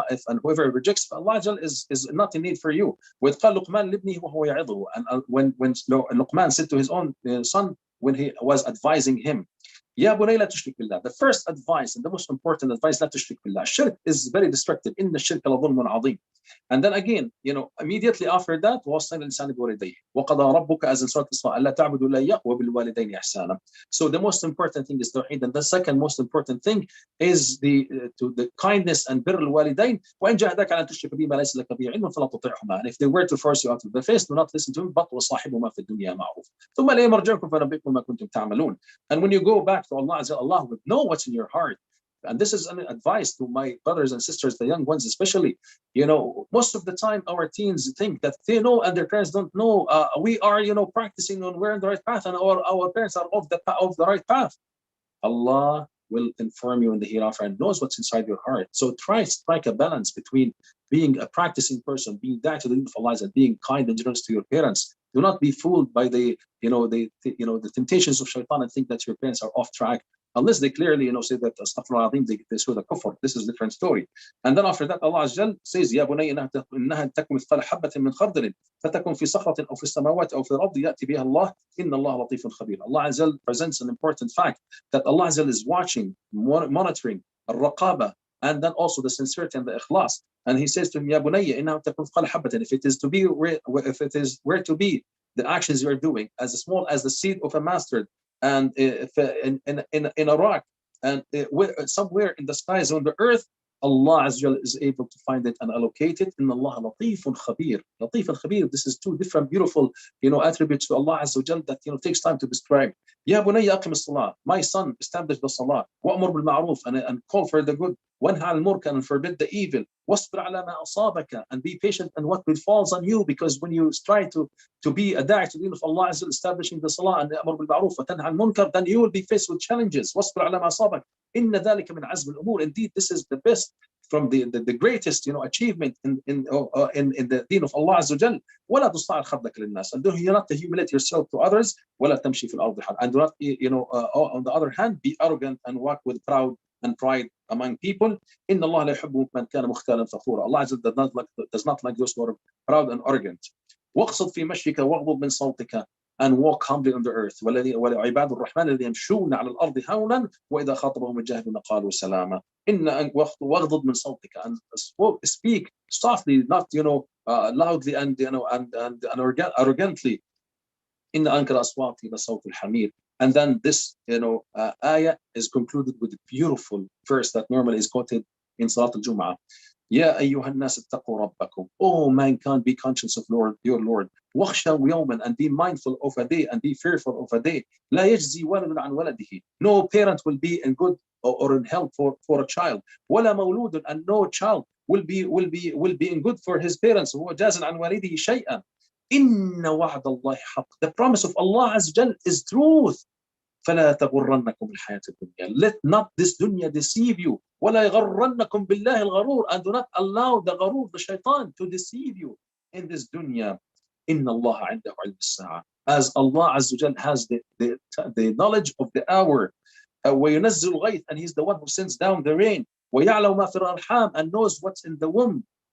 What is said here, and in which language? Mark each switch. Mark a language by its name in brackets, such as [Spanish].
[English] And whoever rejects Allah Azza is not in need for you. [Arabic] وَإِذْ قَالَ لُقْمَانُ لِابْنِهِ وَهُوَ يَعِظُهُ. [English] And when Luqman said to his own son, when he was advising him, [Arabic] يا بني لا تشرك بالله. [English] The first advice and the most important advice, [Arabic] لا تشرك بالله. [English] Shirk is very destructive. [Arabic] إن الشرك لظلم عظيم. [English] And then again, immediately after that, [Arabic] وصينا الإنسان بوالديه وقضى ربك, [English] as in Surah Isra, [Arabic] ألا تعبدوا إلا إياه وبالوالدين إحسانا. [English] So the most important thing is tawheed, and the second most important thing is the kindness and [Arabic] بر الوالدين. وإن جاهداك على أن تشرك بي ما ليس لك به علم فلا تطيعهما. [English] And if they were to force you out of the face, do not listen to them, but [Arabic] وصاحبهما في الدنيا معروف. ثم لا يرجعكم فنبئكم ما كنتم تعملون. [English] And when you go back to Allah, Allah would know what's in your heart. And this is an advice to my brothers and sisters, the young ones especially. Most of the time our teens think that they know and their parents don't know. We are, practicing on we're in the right path, and our parents are off the right path. Allah will inform you in the hereafter and knows what's inside your heart. So try to strike a balance between being a practicing person, being that to the of Allah, and being kind and generous to your parents. Do not be fooled by the temptations of shaitan and think that your parents are off track, unless they clearly say that astaghfirullah azim, they saw the kufr. This is a different story. And then after that, Allah Azza says, [Arabic] يا بني إنها تكن مثقال حبة من خردل فتكن في صخرة أو في السماوات أو في الأرض يأتي بها الله إن الله لطيف خبير. [English] Allah Azza presents an important fact that Allah Azza is watching, monitoring, الرقابة, and then also the sincerity and the ikhlas. And he says to him, يا بني إنها تكن مثقال حبة. If it is where to be, the actions you are doing as small as the seed of a mustard, and if in a rock, and somewhere in the skies on the earth, Allah Azza is able to find it and allocate it. [Arabic] Inna Allah latifun khabir. [English] Latif and khabir. This is two different beautiful, attributes to Allah Azza that takes time to describe. [Arabic] Ya bunayya aqim as-salah. [English] My son, establish the salah. [Arabic] Wa'mur bil ma'ruf, [English] and call for the good. [Arabic] Wanha al-munkar, [English] and forbid the evil. [Arabic] Wasbir ala ma asabaka, [English] and be patient and what falls on you, because when you try to be a da'i to the deen of Allah Azza, establishing the salah and [Arabic] amr bil ma'ruf wa tanha al-munkar, [English] then you will be faced with challenges. [Arabic] Wasbir ala ma asabaka. Inna dhalika min azm al-umur. [English] Indeed, this is the best, from the greatest achievement in the deen of Allah Azza wa Jal. [Arabic] ولا تصعر خدك للناس, [English] and do not humiliate yourself to others. [Arabic] ولا تمشي في الأرض حرا, [English] and do not on the other hand be arrogant and walk with proud and pride among people. [Arabic] إن الله لا يحب من كان مختالا فخورا. [English] Allah Azza does not like those who are proud and arrogant. [Arabic] واقصد في مشيك واغضض من صوتك, [English] and walk humbly on the earth. [Arabic] وعباد الرحمن الذين يمشون على الأرض هونا وإذا خاطبهم الجاهلون قالوا سلاما. إن واغضض من صوتك, [English] and speak softly, not loudly and arrogantly. [Arabic] إن أنكر أصواتي لصوت الحمير. [English] And then this ayah is concluded with a beautiful verse that normally is quoted in Salat al-Jum'ah. [Arabic] يا أيها الناس اتقوا ربكم. [English] Oh mankind, be conscious of your Lord. [Arabic] واخشوا يوما, [English] and be mindful of a day and be fearful of a day. [Arabic] لا يجزي والد عن ولده. [English] No parent will be in good or in help for a child. [Arabic] ولا مولود, [English] and no child will be in good for his parents. [Arabic] هو جاز عن والده شيئا. إن وعد الله حق. [English] The promise of Allah Azza wa Jal is truth. [Arabic] فلا تغرنكم الحياة الدنيا. [English] Let not this dunya deceive you. [Arabic] ولا يغرنكم بالله الغرور, [English] and do not allow the gharur, the shaitan, to deceive you in this dunya. [Arabic] إن الله عنده علم الساعة. [English] As Allah Azza wa Jal has the knowledge of the hour. [Arabic] وينزل الغيث, [English] and He's the one who sends down the rain. [Arabic] ويعلم ما في الأرحام, [English] and knows what's in the womb.